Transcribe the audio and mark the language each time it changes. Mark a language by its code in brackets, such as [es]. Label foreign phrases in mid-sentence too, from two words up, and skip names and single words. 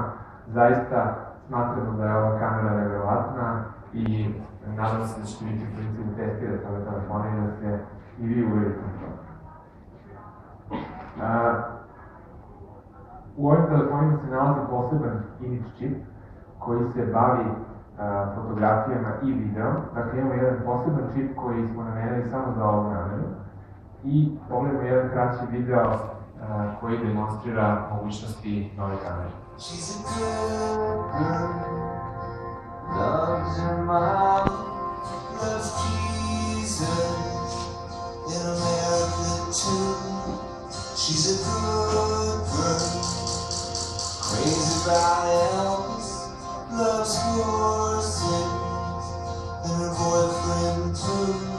[bs] Zaista smatramo da je ova kamera nevjerovatna i nadam se da ćete biti u principu testirati ove telefone i da se i vi uverite na to. U ovim telefonima se nalazi poseban [en] image chip [bs] koji se bavi fotografijama i videom. Dakle, imamo jedan poseban čip koji smo namenili samo za ovu nameru i pogledamo jedan kraći video koji demonstrira mogućnosti nove kamere. [en] She's a good girl, loves her mom, loves Jesus, in America too. She's a good girl, crazy about Elvis, loves horses, and her boyfriend too.